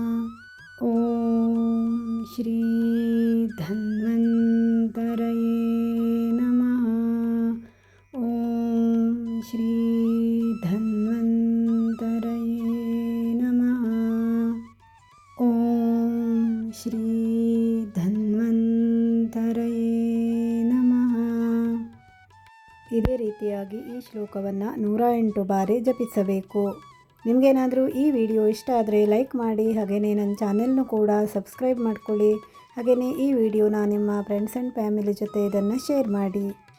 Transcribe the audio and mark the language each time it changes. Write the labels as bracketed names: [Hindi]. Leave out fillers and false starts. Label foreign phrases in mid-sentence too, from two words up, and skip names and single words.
[Sanskrit] ಓಂ ಶ್ರೀ ಧನ್ವಂತರಯೇ ನಮಃ. ಓಂ ಶ್ರೀ ಧನ್ವಂತರಯೇ ನಮಃ. ಶ್ರೀ ಧನ್ವಂತರಯೇ ನಮಃ. [Kannada] ಇದೇ ರೀತಿಯಾಗಿ ಈ ಶ್ಲೋಕವನ್ನು 108 ಬಾರಿ ಜಪಿಸಬೇಕು. ನಿಮಗೇನಾದರೂ ಈ ವಿಡಿಯೋ ಇಷ್ಟ ಆದರೆ ಲೈಕ್ ಮಾಡಿ, ಹಾಗೆಯೇ ನನ್ನ ಚಾನೆಲ್ನು ಕೂಡ ಸಬ್ಸ್ಕ್ರೈಬ್ ಮಾಡ್ಕೊಳ್ಳಿ. ಹಾಗೆಯೇ ಈ ವಿಡಿಯೋನ ನಿಮ್ಮ [English] friends and family [Kannada] ಜೊತೆ ಇದನ್ನು ಶೇರ್ ಮಾಡಿ.